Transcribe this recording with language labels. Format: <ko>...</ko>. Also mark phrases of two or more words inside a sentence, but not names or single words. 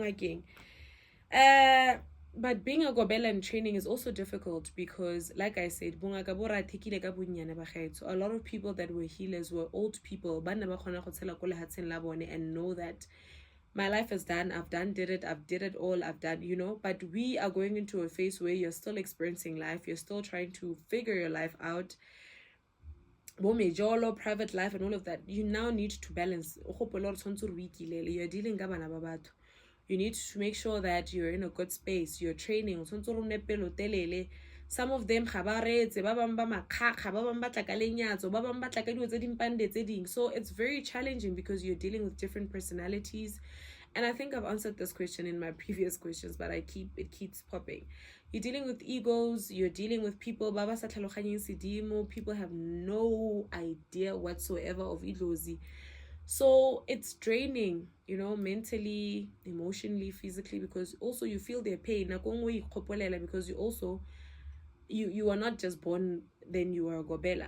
<en>But being a Gobela in training is also difficult because, like I said, so a lot of people that were healers were old people and know that my life is done, I've did it all, I've done, you know. But we are going into a phase where you're still experiencing life, you're still trying to figure your life out, private life and all of that. You now need to balance. You're dealing with</en> <tn>bana ba batho.</tn> <en>You need to make sure that you're in a good space. You're training. Some of them so it's very challenging because you're dealing with different personalities And I think I've answered this question in my previous questions, but it keeps popping. You're dealing with egos, you're dealing with people,</en> <tn>Baba sa tlhaloganyeng sedimo,</tn> <en>people have no idea whatsoever of idlozi. So it's draining, you know, mentally, emotionally, physically, because also you feel their pain. Because you are not just born, then you are a Gobela.</en>